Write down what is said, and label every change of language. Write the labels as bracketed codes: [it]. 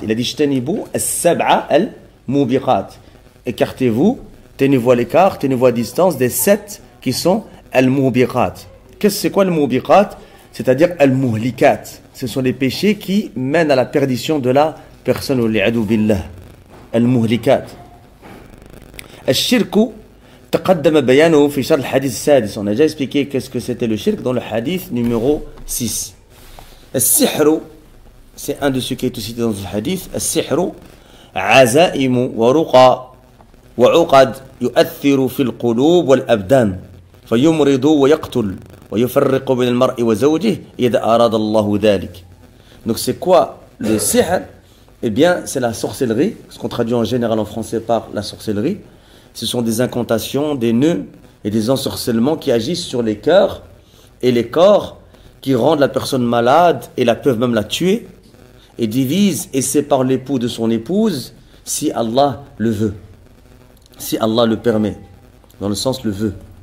[fr] Il a dit [ar] jtanibu as-sab'a al-mubiqat. [fr] Écartez-vous, tenez-vous à l'écart, tenez-vous à distance des 7 qui sont al-mubiqat. Qu'est-ce que c'est quoi al-mubiqat? C'est-à-dire al-muhlikat. Ce sont les péchés qui mènent à la perdition de la personne. Wal-'iyadhu billah. Al-muhlikat. [ar] Al-shirku تقدم بيانه في شرح الحديث السادس. [fr] On a déjà expliqué qu'est-ce que c'était le shirk dans le hadith numéro 6. السحر, c'est un de ceux qui est cité dans ce hadith. [ar] السحر عزائم ورقى وعقد يؤثر في القلوب والأبدان فيمرض ويقتل ويفرق بين المرء وزوجه إذا أراد الله ذلك. [fr] Donc c'est quoi le sihr? Eh bien c'est la sorcellerie, ce qu'on traduit en général en français par la sorcellerie. Ce sont des incantations, des nœuds et des ensorcellements qui agissent sur les cœurs et les corps, qui rendent la personne malade et peuvent même la tuer, et divisent et séparent l'époux de son épouse si Allah le veut, si Allah le permet, dans le sens le veut.